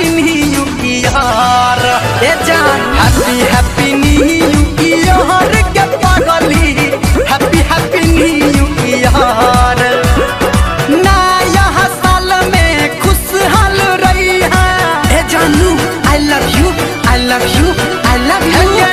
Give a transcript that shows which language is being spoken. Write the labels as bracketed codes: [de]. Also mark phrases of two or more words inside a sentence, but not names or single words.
[en] New Year [bho] ए जान [en] happy happy New Year [bho] के पागली [en] happy happy New Year [bho] नया साल में खुशहाल रही है ए जानू [en] I love you I love you I love you